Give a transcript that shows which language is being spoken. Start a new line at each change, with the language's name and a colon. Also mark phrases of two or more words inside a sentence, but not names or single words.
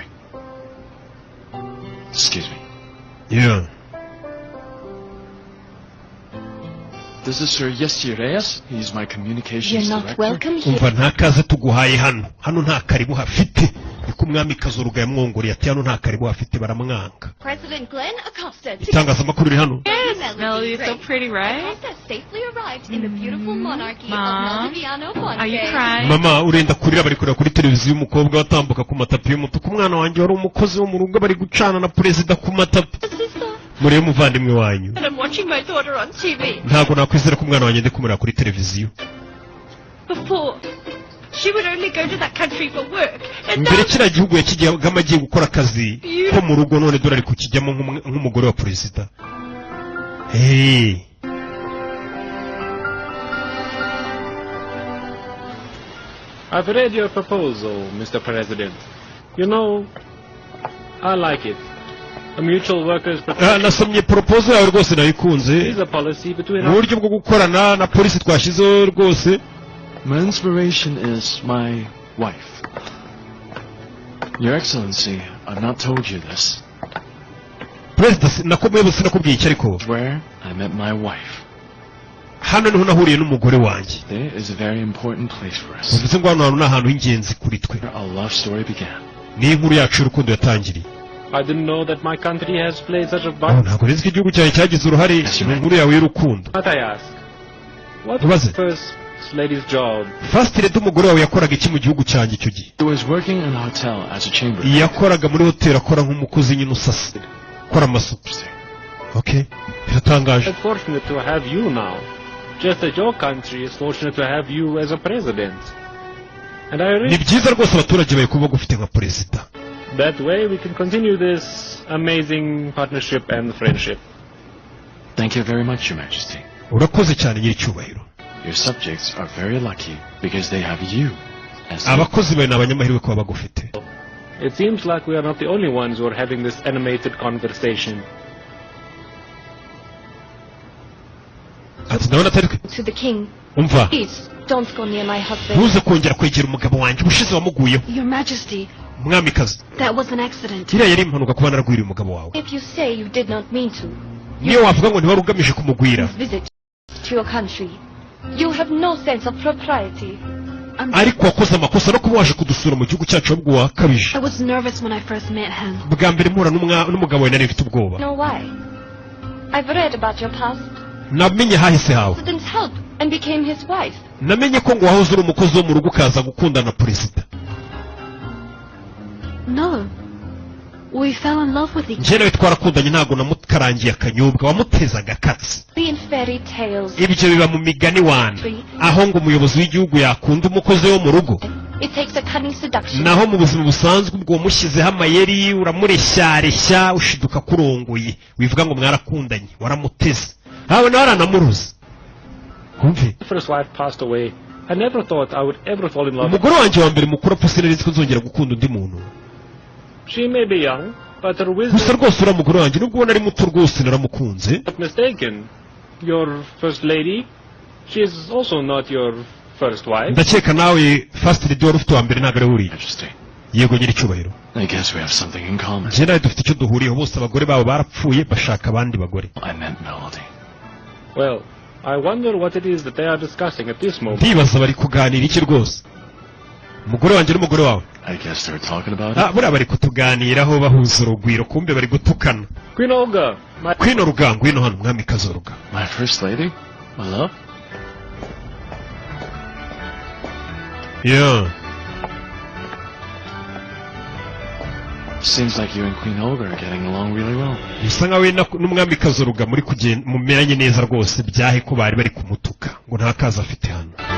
English: Excuse me. Yeah. This is Sir Yessi Reyes. He's my communications You're not director. welcome here.
Kinyarwanda: umva nta kaze tuguhaye hano nta karibu hafite. Niko umwamikazi Olga yamwongoreye ati hano nta karibu hafite baramwanga.
English: President Glenn Acosta.
Kinyarwanda: Itangazamakuru riri hano.
English: Yes, Melody is so pretty, right? Acosta safely arrived in the beautiful monarchy Mom, of Moldaviano Are you Ponte. crying?
Kinyarwanda: Mama urenda kurira bari kureba kuri televiziyo umukobwa watambuka ku matapi y'umutuku. Umwana wanjye wari umukozi wo mu rugo bari gucana na perezida ku matapi. Murebe umuvandimwe wanyu.
English: And I'm watching my daughter on TV.
Kinyarwanda: Ntabwo nakwizera ko umwana wanjye ndi kumureba kuri televiziyo.
English: Before, she would only go to that country for work. And
Kinyarwanda: Mbere
English: now,
Kinyarwanda: kiriya gihugu yakijyagamo agiye gukora akazi ko mu rugo, none dore ari kukijyamo nk'umugore wa perezida.
English: Hey. I've read your proposal, Mr. President. You know, I like it. A mutual workers' protection
Kinyarwanda: Nasomye proposal yawe rwose nayikunze.
English: is a policy between
Kinyarwanda: Mu buryo bwo gukorana na polisi twashizeho rwose.
English: My inspiration is my wife. Your Excellency, I've not told you this.
Kinyarwanda: President nakomeye sinakubwiye iki ariko.
English: Where I met my wife.
Kinyarwanda: Hano niho nahuriye n'umugore wanjye.
English: There is a very important place for us.
Kinyarwanda: Bivuze ngo hano hantu ni ahantu h'ingenzi kuri twe.
English: Where our love story began.
Kinyarwanda: Ni inkuru yacu y'urukundo yatangiriye.
English: I didn't know that my country has played such a vital.
Kinyarwanda: Ntabwo nzi ko igihugu cyawe cyagize uruhare mu nkuru yawe y'urukundo.
English: But I ask, what Was was it? the first lady's job? First lady
Kinyarwanda: umugore wawe yakoraga iki mu gihugu cyanjye icyo gihe?
English: He was working in a hotel as a chamberlain.
Kinyarwanda: Yakoraga muri hoteli akora nk'umukozi nyine usasa. Akora amasuku. Okay. Biratangaje.
English: It's fortunate to have you now. Just as your country is fortunate to have you as a president. And I
Kinyarwanda: Ni
English: really
Kinyarwanda: byiza rwose abaturage bawe kuba bagufite nka perezida.
English: that way we can continue this amazing partnership and friendship. Thank you very much, Your Majesty.
Kinyarwanda: Urakoze cyane nyiricyubahiro.
English: Your subjects are very lucky because they have you as their
Kinyarwanda: Abakozi bawe ni abanyamahirwe kuba bagufite.
English: It seems like we are not the only ones who are having this animated conversation.
Kinyarwanda: Ati ndabona atari
English: To the king.
Kinyarwanda: umva.
English: Please, don't go near my husband.
Kinyarwanda: Ntuze kongera kwegera umugabo wanjye ubushize wamuguyeho.
English: Your Majesty,
Kinyarwanda: Umwamikazi.
English: that was an accident.
Kinyarwanda: Iriya yari impanuka kuba naragwiriye umugabo wawe.
English: If you say you did not mean to,
Kinyarwanda: Niyo wavuga ngo ntiwari ugamije kumugwira.
English: visit to your country. You have no sense of propriety.
Kinyarwanda: Ariko wakoze amakosa no kuba waje kudusura mu gihugu cyacu ahubwo wakabije.
English: I was nervous when I first met him.
Kinyarwanda: Bwa mbere mpura n'umugabo wawe nari mfite ubwoba.
English: Know why? I've read about your past.
Kinyarwanda: Namenye hahise hawe.
English: President's help and became his wife.
Kinyarwanda: Namenye ko ngo wahoze uri umukozi wo mu rugo ukaza gukundana na perezida.
English: No. We fell in love with each
Kinyarwanda: Njye nawe twarakundanye ntabwo namukarangiye akanyobwa wamutezaga akatsi.
English: In fairy tales.
Kinyarwanda: Ibyo biba mu migani wana. Aho ngo umuyobozi w'igihugu yakunda umukozi wo mu rugo.
English: It takes a cunning seduction.
Kinyarwanda: Naho mu buzima busanzwe ubwo wamushyizeho amayeri uramureshya ushiduka kurongoye. Wivuga ngo mwarakundanye waramuteze. Hawe nawe aranamuruza. Kumve.
English: The first wife passed away. I never thought I would ever fall in love.
Kinyarwanda: Umugore wanjye wa mbere mukuru apfa sinari ko nzongera gukunda undi muntu.
English: She may be young, but her
Kinyarwanda: Gusa
English: wisdom
Kinyarwanda: rwose uriya mugore wanjye nubwo ubona ari muto rwose naramukunze.
English: is not mistaken. Your first lady, she is also not your first wife.
Kinyarwanda: Ndakeka nawe
English: first lady
Kinyarwanda: wari ufite wa mbere ntabwo ari uriya.
English: Majesty.
Kinyarwanda: Yego nyiricyubahiro.
English: I guess we have something in common.
Kinyarwanda: Njye nawe dufite icyo duhuriyeho bose abagore babo barapfuye bashaka abandi bagore.
English: I meant Melody. Well, I wonder what it is that they are discussing at this moment.
Kinyarwanda: Ndibaza bari kuganira iki rwose. Umugore wanjye n'umugore wawe.
English: I guess they're talking about it.
Kinyarwanda: Buriya bari kutuganiraho bahuza urugwiro kumbe bari gutukana.
English: Queen Olga, my
Kinyarwanda: Kwino Ruga ngwino hano mwamikazi Ruga.
English: My first lady? My love? Yeah. Seems like you and Queen Olga are getting along really well.
Kinyarwanda: Bisa nkawe n'umwamikazi Ruga muri kugenda mumeranye neza rwose byahe ko bari bari kumutuka ngo nta kazi afite hano.